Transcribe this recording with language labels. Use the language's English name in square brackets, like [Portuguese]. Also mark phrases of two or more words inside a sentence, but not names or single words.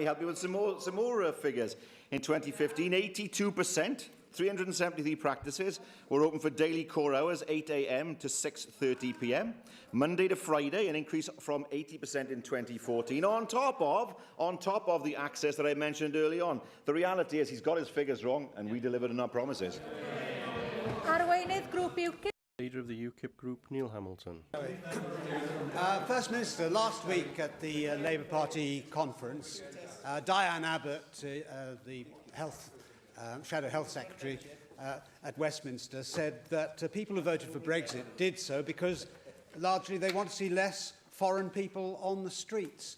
[English] Well, let me help you with some more figures. In 2015, 82% 373 practices were open for daily core hours, 8 a.m. to 6:30 p.m. Monday to Friday, an increase from 80% in 2014, on top of the access that I mentioned early on. The reality is he's got his figures wrong, and we delivered on our promises. [Welsh] Arweinydd grŵp UKIP. [English] Leader of the UKIP group, Neil Hamilton. First Minister, last week at the Labour Party conference, Diane Abbott, the Shadow Health Secretary at Westminster, said that people who voted for Brexit did so because largely they want to see less foreign people on the streets.